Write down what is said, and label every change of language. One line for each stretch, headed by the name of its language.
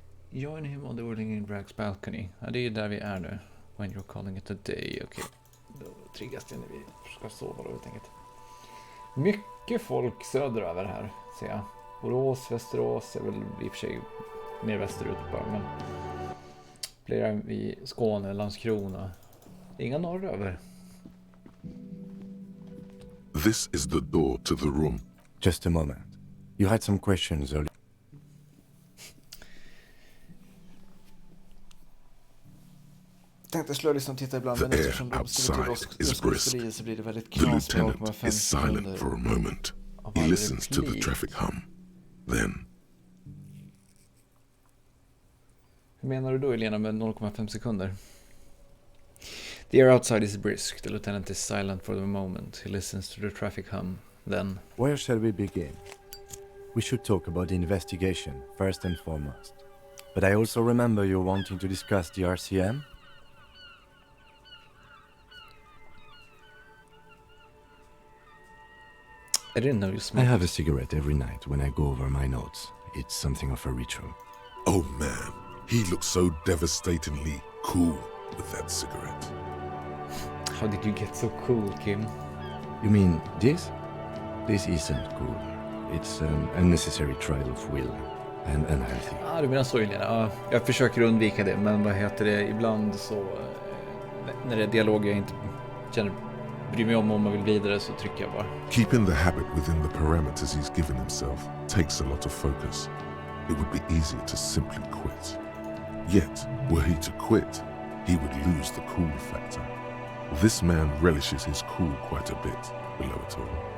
English: Join him on the whirling in Braggs balcony.
Swedish: Ja, det är där vi är nu.
English: When you're calling it a day.
Swedish: Okej. Då triggas det när vi ska sova då helt enkelt. Mycket folk söderöver här, ser jag. Borås, Västerås är väl i och för sig mer västerut bara, men flera i Skåne, Landskrona. Inga norröver.
English: This is the door to the room. Just a moment. You had some questions earlier.
Swedish: Tänkte slå och titta ibland, men eftersom de skulle till så blir det väldigt
English: The
Swedish: knasigt.
English: lieutenant is silent for a moment. He listens to the traffic hum. Then,
Swedish: hur menar du då, Elena, med 0,5 sekunder?
English: The air outside is brisk. The lieutenant is silent for the moment. He listens to the traffic hum. Then, where shall we begin? We should talk about the investigation, first and foremost. But I also remember you wanting to discuss the RCM? I didn't know you smoked. I have a cigarette every night when I go over my notes. It's something of a ritual. oh man, he looks so devastatingly cool with that cigarette. How did you get so cool, Kim? You mean this? This isn't cool. It's an unnecessary trial of will and unhealthy.
Swedish: Ja, du menar så, Elena. Ja, jag försöker undvika det, men vad heter det? Ibland så när det är dialog jag inte bryr mig om man vill vidare, så trycker jag bara.
English: Keeping the habit within the parameters he's given himself takes a lot of focus. It would be easier to simply quit. Yet, were he to quit, he would lose the cool factor. This man relishes his cool quite a bit, below it all.